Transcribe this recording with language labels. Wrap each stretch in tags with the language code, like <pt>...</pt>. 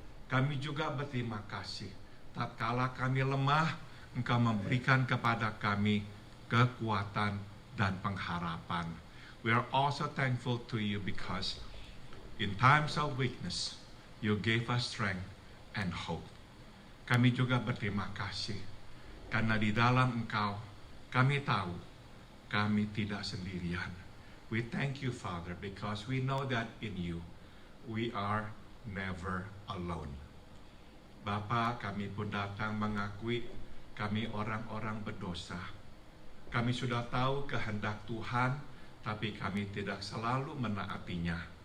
<id>Kami juga berterima kasih tatkala kami lemah, Engkau memberikan kepada kami kekuatan dan pengharapan.</id> <en>We are also thankful to you because in times of weakness, you gave us strength and hope.</en> <id>Kami juga berterima kasih karena di dalam Engkau kami tahu kami tidak sendirian.</id> <en>We thank you, Father, because we know that in you we are never alone.</en> <id>Bapa, kami pun datang mengakui kami orang-orang berdosa. Kami sudah tahu kehendak Tuhan, tapi kami tidak selalu menaatinya.</id>